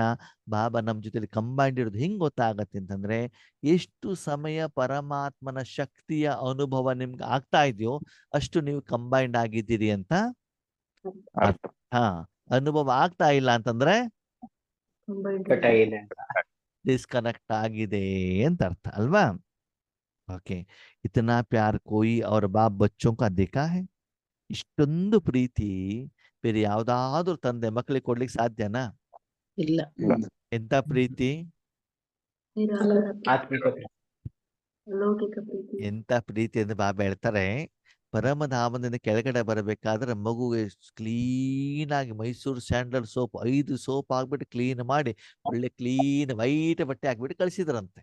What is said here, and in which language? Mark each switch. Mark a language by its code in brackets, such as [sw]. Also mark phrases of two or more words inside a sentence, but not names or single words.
[kn] ಬಾಬಾ ನಮ್ಮ ಜೊತೆಲಿ ಕಂಬೈಂಡ್ ಇರೋದು ಹೆಂಗ್ ಗೊತ್ತಾಗತ್ತೆ ಅಂತಂದ್ರೆ, ಎಷ್ಟು ಸಮಯ ಪರಮಾತ್ಮನ ಶಕ್ತಿಯ ಅನುಭವ ನಿಮ್ಗೆ ಆಗ್ತಾ ಇದೆಯೋ ಅಷ್ಟು ನೀವು ಕಂಬೈಂಡ್ ಆಗಿದ್ದೀರಿ ಅಂತ ಅರ್ಥ. ಹಾ, ಅನುಭವ ಆಗ್ತಾ ಇಲ್ಲ ಅಂತಂದ್ರೆ ಕಟ್ಟಾಗಿದೆ. ಡಿಸ್ಕನೆಕ್ಟ್ ಆಗಿದೆ ಅಂತ ಅರ್ಥ ಅಲ್ವಾ? [hi] ओके, इतना प्यार कोई और बाप बच्चों का देखा है? [kn] ಇಷ್ಟೊಂದು ಪ್ರೀತಿ ಬೇರೆ ಯಾವ್ದಾದ್ರು ತಂದೆ ಮಕ್ಕಳಿಗೆ ಕೊಡ್ಲಿಕ್ಕೆ ಸಾಧ್ಯನಾ? ಇಲ್ಲ. ಎಂತ ಪ್ರೀತಿ, ನಿರಾಕಾರ ಆತ್ಮಿಕ ಅಲೌಕಿಕ ಪ್ರೀತಿ. ಎಂತ ಪ್ರೀತಿ ಎಂದು ಬಾಬಾ ಹೇಳ್ತಾರೆ. ಪರಮಧಾಮದಿಂದ ಕೆಳಗಡೆ ಬರಬೇಕಾದ್ರೆ ಮಗುಗೆ ಕ್ಲೀನ್ ಆಗಿ ಮೈಸೂರು ಸ್ಯಾಂಡಲ್ ಸೋಪ್ 5 ಸೋಪ್ ಹಾಕ್ಬಿಟ್ಟು ಕ್ಲೀನ್ ಮಾಡಿ ಒಳ್ಳೆ [en] clean white [kn] ಬಟ್ಟೆ ಹಾಕ್ಬಿಟ್ಟು ಕಳಿಸಿದ್ರಂತೆ.